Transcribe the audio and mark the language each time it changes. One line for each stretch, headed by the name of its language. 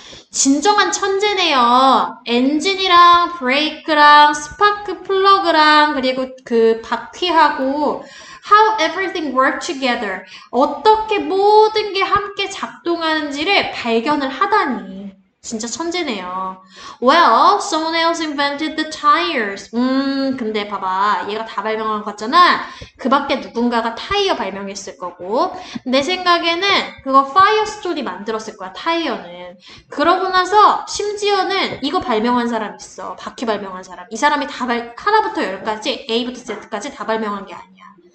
Korean: 진정한 천재네요. 엔진이랑 브레이크랑 스파크 플러그랑 그리고 그 바퀴하고
English: how everything work together.
Korean: 어떻게 모든 게 함께 작동하는지를 발견을 하다니. 진짜 천재네요.
English: Well, someone else invented the tires.
Korean: 근데 봐봐. 얘가 다 발명한 거 같잖아. 그 밖에 누군가가 타이어 발명했을 거고. 내 생각에는 그거 파이어스톤이 만들었을 거야, 타이어는. 그러고 나서 심지어는 이거 발명한 사람 있어. 바퀴 발명한 사람. 이 사람이 다 하나부터 열까지, A부터 Z까지 다 발명한 게 아니야.